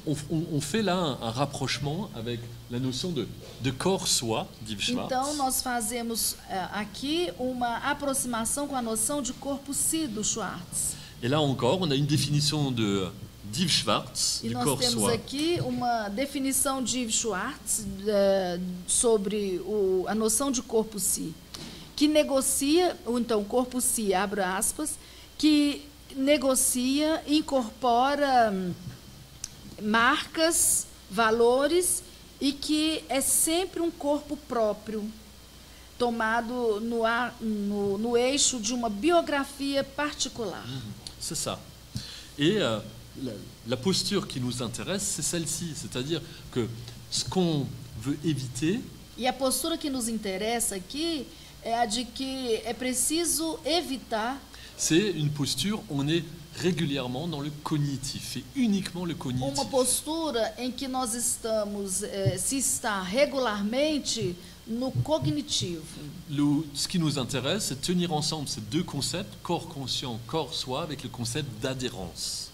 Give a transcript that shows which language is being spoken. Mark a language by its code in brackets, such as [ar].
[fr] On fait là un rapprochement avec la notion de corps-soi d'Yves Schwartz. [pt] Então, nós fazemos aqui uma aproximação com a noção de corpo-si do Schwartz. [fr] Et là encore, on a une définition d'Yves Schwartz [pt] E [fr] du [pt] nós temos [fr] corps-soi. [pt] aqui uma definição de Yves Schwartz sobre a noção de corpo-si, que negocia, ou então corpo-si, abre aspas, que negocia, incorpora marcas, valores e que é sempre um corpo próprio, tomado no eixo de uma biografia particular. [fr] C'est ça. Et la posture qui nous intéresse, c'est celle-ci. C'est-à-dire que ce qu'on veut éviter, [pt] E a postura que nos interessa aqui é a de que é preciso evitar [fr] c'est une posture où on est régulièrement dans le cognitif, et uniquement le cognitif. [pt] uma postura em que nós estamos, se está regularmente no cognitivo. [fr] Ce qui nous intéresse, c'est de tenir ensemble ces deux concepts, corps conscient, corps soi, avec le concept d'adhérence.